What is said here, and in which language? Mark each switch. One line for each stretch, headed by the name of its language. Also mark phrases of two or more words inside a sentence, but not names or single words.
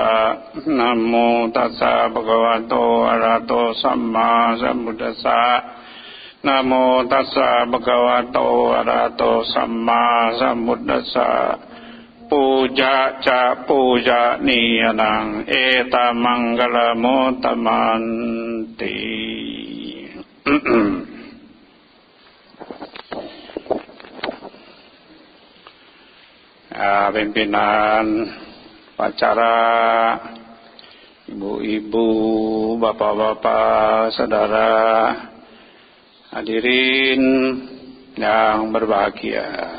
Pali: Namo tassa bhagavato arahato samma sambuddhassa. Namo tassa bhagavato arahato samma sambuddhassa. Puja ca puja niyanang eta manggala mutamanti.
Indonesian: Pimpinan acara, ibu-ibu, bapak-bapak, saudara, hadirin yang berbahagia.